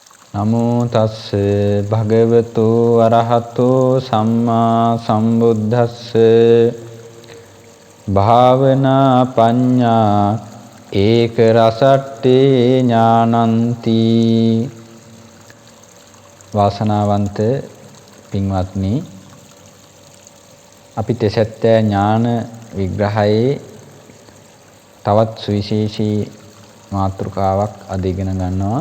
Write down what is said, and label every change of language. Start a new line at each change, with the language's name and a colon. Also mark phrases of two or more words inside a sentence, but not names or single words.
Pali: නමෝ තස්ස භගවතු අරහතෝ සම්මා සම්බුද්දස්ස භාවනා පඤ්ඤා ඒක රසට්ඨේ ඥානන්ති.
Sinhala: වාසනාවන්ත පින්වත්නි, අපි තෙසැත්තෑ ඥාන විග්‍රහයේ තවත් සුවිශේෂී මාතෘකාවක් අද ඉගෙන ගන්නවා.